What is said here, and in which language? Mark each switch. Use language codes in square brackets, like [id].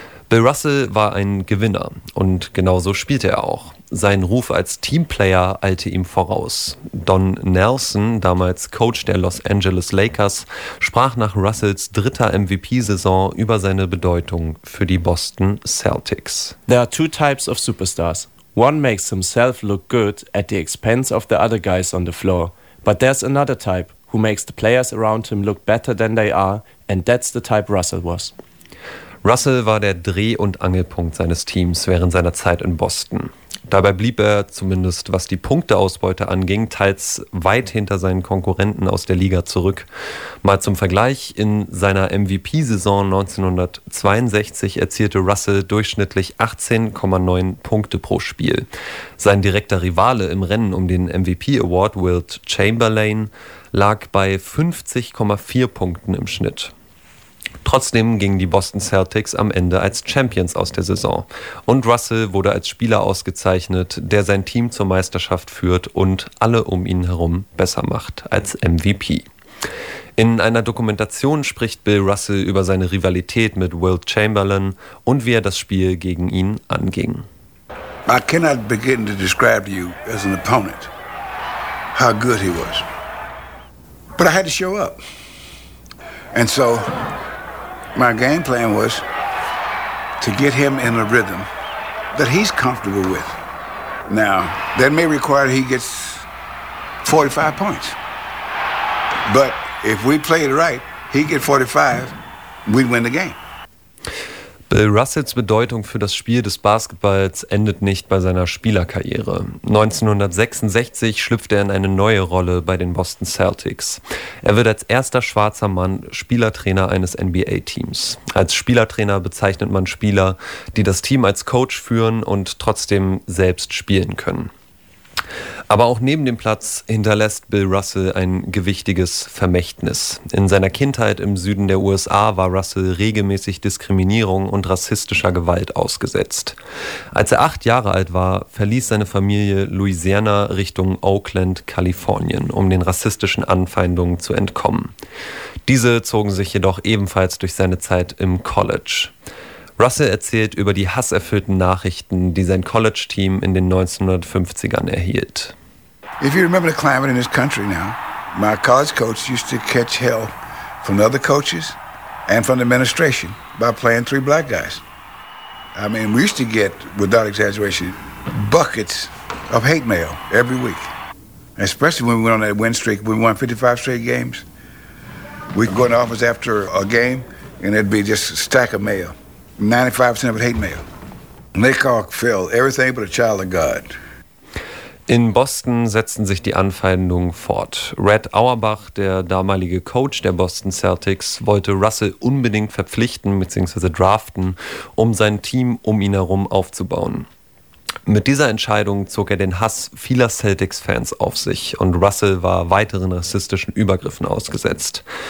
[de] Bill Russell war ein Gewinner und genauso spielte er auch. Sein Ruf als Teamplayer eilte ihm voraus. Don Nelson, damals Coach der Los Angeles Lakers, sprach nach Russells dritter MVP-Saison über seine Bedeutung für die Boston Celtics. [en] There are two types of superstars. One makes himself look good at the expense of the other guys on the floor. But there's another type who makes the players around him look better than they are, and that's the type Russell was. [de] Russell war der Dreh- und Angelpunkt seines Teams während seiner Zeit in Boston. Dabei blieb er, zumindest was die Punkteausbeute anging, teils weit hinter seinen Konkurrenten aus der Liga zurück. Mal zum Vergleich, in seiner MVP-Saison 1962 erzielte Russell durchschnittlich 18,9 Punkte pro Spiel. Sein direkter Rivale im Rennen um den MVP-Award, Wilt Chamberlain, lag bei 50,4 Punkten im Schnitt. Trotzdem gingen die Boston Celtics am Ende als Champions aus der Saison und Russell wurde als Spieler ausgezeichnet, der sein Team zur Meisterschaft führt und alle um ihn herum besser macht als MVP. In einer Dokumentation spricht Bill Russell über seine Rivalität mit Wilt Chamberlain und wie er das Spiel gegen ihn anging. [en] I cannot begin to describe to you as an opponent how good he was. But I had to show up. And so my game plan was to get him in a rhythm that he's comfortable with. Now, that may require he gets 45 points. But if we played right, he get 45, we'd win the game. [de] Bill Russells Bedeutung für das Spiel des Basketballs endet nicht bei seiner Spielerkarriere. 1966 schlüpft er in eine neue Rolle bei den Boston Celtics. Er wird als erster schwarzer Mann Spielertrainer eines NBA-Teams. Als Spielertrainer bezeichnet man Spieler, die das Team als Coach führen und trotzdem selbst spielen können. Aber auch neben dem Platz hinterlässt Bill Russell ein gewichtiges Vermächtnis. In seiner Kindheit im Süden der USA war Russell regelmäßig Diskriminierung und rassistischer Gewalt ausgesetzt. Als er 8 Jahre alt war, verließ seine Familie Louisiana Richtung Oakland, Kalifornien, um den rassistischen Anfeindungen zu entkommen. Diese zogen sich jedoch ebenfalls durch seine Zeit im College. Russell erzählt über die hasserfüllten Nachrichten, die sein College-Team in den 1950ern erhielt. [en] If you remember the climate in this country now, my college coach used to catch hell from the other coaches and from the administration by playing 3 black guys. I mean, we used to get, without exaggeration, buckets of hate mail every week. Especially when we went on that win streak, we won 55 straight games. We'd go in the office after a game and it'd be just a stack of mail. 95% of it hate mail. Nick Hawk, Phil, everything but a child of God. [de] In Boston setzten sich die Anfeindungen fort. Red Auerbach, der damalige Coach der Boston Celtics, wollte Russell unbedingt verpflichten bzw. draften, um sein Team um ihn herum aufzubauen. Mit dieser Entscheidung zog er den Hass vieler Celtics-Fans auf sich und Russell war weiteren rassistischen Übergriffen ausgesetzt.